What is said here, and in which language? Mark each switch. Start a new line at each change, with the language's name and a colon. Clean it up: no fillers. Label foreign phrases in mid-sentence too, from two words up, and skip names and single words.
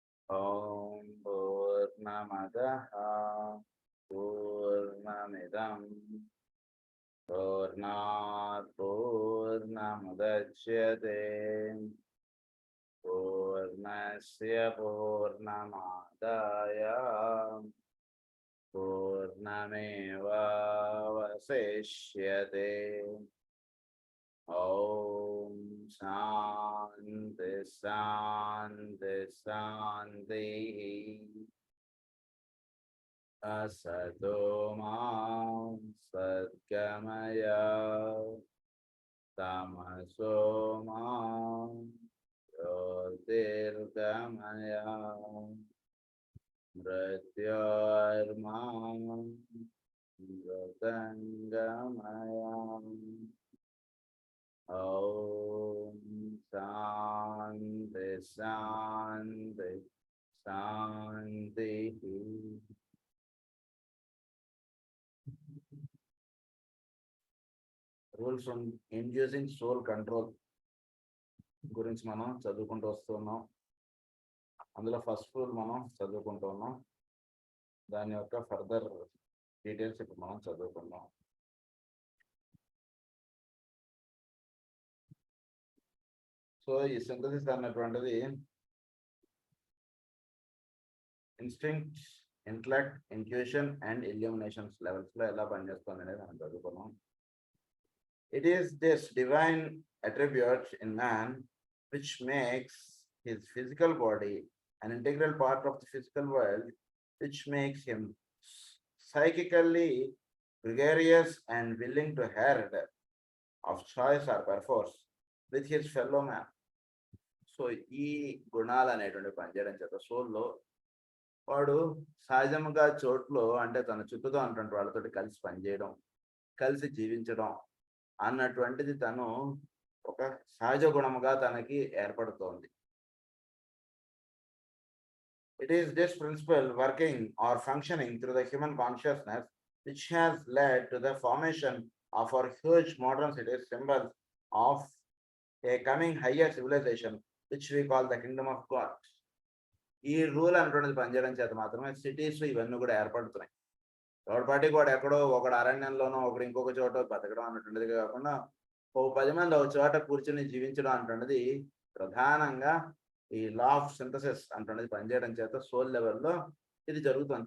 Sanskrit: ఓం పూర్ణమదః పూర్ణమిదం పూర్ణాత్ పూర్ణముదచ్యతే పూర్ణస్య పూర్ణమాదాయ పూర్ణమేవావశిష్యతే. ఓం శాంతి శాంతి శాంతి. असतो मा सद्गमय तमसो मा ज्योतिर्गमय मृत्योर्मा मृतङ्गमय. ॐ शान्ति शान्ति शान्तिः.
English: rules on inducing soul control
Telugu: గురించి మనం చదువుకుంటూ వస్తున్నాం. అందులో
English: first rule
Telugu: మనం చదువుకుంటూ ఉన్నాం. దాని యొక్క
English: further details
Telugu: ఇప్పుడు మనం చదువుకుందాం. సో ఈ సింథసిస్ అన్నటువంటిది
English: instinct, intellect, intuition and illuminations levels
Telugu: లో ఎలా పనిచేస్తుంది అనేది మనం చదువుకున్నాం.
English: It is this divine attribute in man which makes his physical body an integral part of the physical world, which makes him psychically gregarious and willing to herd of choice or perforce with his fellow man. So,
Telugu: ఈ గుణాలు అనేటువంటి పనిచేయడం చేత సోల్లో వాడు సహజంగా చోట్లో అంటే తన చుట్టూతో ఉన్నటువంటి వాళ్ళతో కలిసి పనిచేయడం, కలిసి జీవించడం అన్నటువంటిది తను ఒక సహజ గుణముగా తనకి ఏర్పడుతోంది.
English: It is this principle working or functioning through the human consciousness which has led to the formation of our huge modern cities, symbols of a coming higher civilization which we call the kingdom of God.
Telugu: ఈ రూల్ అనేటువంటిది పనిచేయడం చేత మాత్రమే సిటీస్ ఇవన్నీ కూడా ఏర్పడుతున్నాయి. ఎవరిపాటి కూడా ఎక్కడో ఒకడు అరణ్యంలోనో ఒకడు ఇంకొక చోట బతకడం అన్నటువంటిది కాకుండా 10 మంది ఒక చోట కూర్చొని జీవించడం అంటున్నది ప్రధానంగా ఈ
English: law of synthesis
Telugu: అంటున్నది పనిచేయడం చేత సోల్ లెవెల్లో ఇది జరుగుతుంది.